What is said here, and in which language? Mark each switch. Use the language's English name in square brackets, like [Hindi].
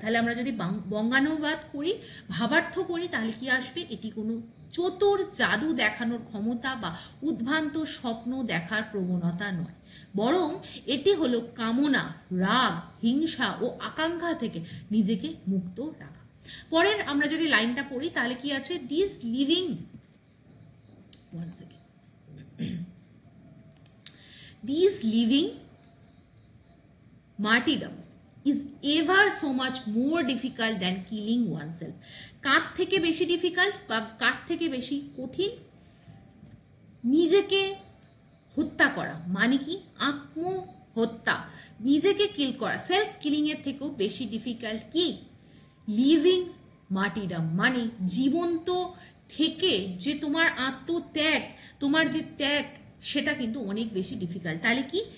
[Bangla] তাহলে আমরা যদি বঙ্গানুবাদ করি, ভাবার্থ করি, তাহলে কি আসবে? এটি কোনো চতুর জাদু দেখানোর ক্ষমতা বা উদ্ভ্রান্ত স্বপ্ন দেখার প্রবণতা নয়, বরং এটি হলো কামনা, রাগ, হিংসা ও আকাঙ্ক্ষা থেকে নিজেকে মুক্ত রাখা। পরের আমরা যদি লাইনটা পড়ি, তাহলে কি আছে? [English] This living This living martyrdom is ever so much more difficult than killing oneself. [Bangla] কার থেকে বেশি ডিফিকাল্ট বা কার থেকে বেশি কঠিন? নিজেকে হত্যা করা মানে কি? আত্মহত্যা, নিজেকে কিল করা, সেলফ কিলিং এর থেকেও বেশি ডিফিকাল্ট কি? লিভিং মার্টিরডম মানে জীবন্ত থেকে যে তোমার আত্মত্যাগ, তোমার যে ত্যাগ, সেটা কিন্তু অনেক বেশি ডিফিকাল্ট। তাহলে কি?